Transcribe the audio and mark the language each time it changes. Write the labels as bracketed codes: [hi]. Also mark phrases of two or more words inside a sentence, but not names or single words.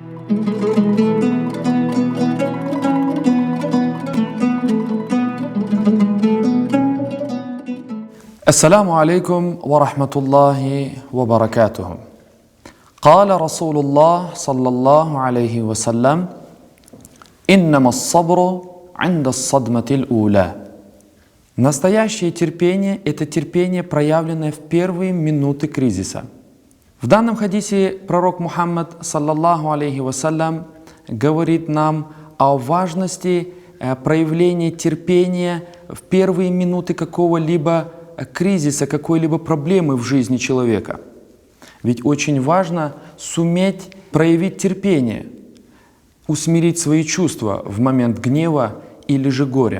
[ar] السلام عليكم ورحمة الله وبركاته. قال رسول الله صلى الله عليه وسلم: «إنما الصبر عند الصدمة الأولى». [ru] Настоящее терпение – это терпение, проявленное в первые минуты кризиса. В данном хадисе пророк Мухаммад [ar] صلى الله عليه وسلم [ru] говорит нам о важности проявления терпения в первые минуты какого-либо кризиса, какой-либо проблемы в жизни человека. Ведь очень важно суметь проявить терпение, усмирить свои чувства в момент гнева или же горя.